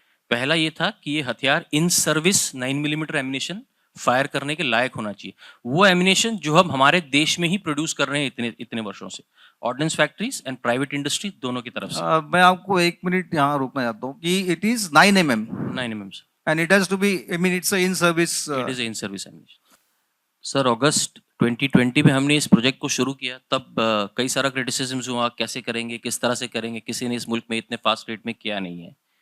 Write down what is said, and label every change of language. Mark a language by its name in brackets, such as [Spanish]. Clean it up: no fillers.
[Hindi] पहला ये था कि ये हथियार in service 9mm ammunition fire करने के लायक होना चाहिए, वो एमिनेशन जो हम हमारे देश में ही प्रोड्यूस कर रहे हैं इतने वर्षों से, [English] ordnance factories and private industry [Hindi] दोनों की तरफ से। मैं आपको 1 मिनट यहाँ रोकना चाहता हूँ कि [English] It is 9mm 9mm and it has to be, I mean it's a in service it is in service ammunition. [Hindi] Sir अगस्त 2020 में हमने इस प्रोजेक्ट को शुरू किया, तब कई सारा क्रिटिसिज्म हुआ, कैसे करेंगे, किस तरह से करेंगे, किसी ने इस मुल्क में इतने फास्ट रेट में किया नहीं है।